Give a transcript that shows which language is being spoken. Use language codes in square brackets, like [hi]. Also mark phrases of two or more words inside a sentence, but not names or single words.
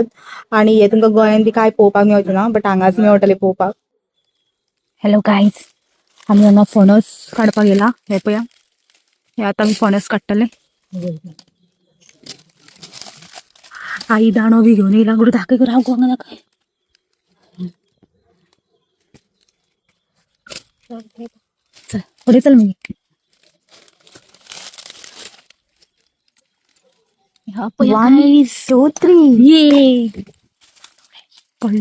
[kok] आणि हे तुमकां गोंयान बी काय पळोवपाक मेळचे ना, बट हांगाच मेळटले पळोवपाक. [en] hello guys, [kok] आमी हांगा फणस काडपाक येयला. हे पळया, हे आतां आमी फणस काडटले. आई दाणो बी घेवन येयला. गुडू दाखय राव हांगा दाखय. [mr] चल पुढे चल मी. [en] one two three [mr] ये कळलं.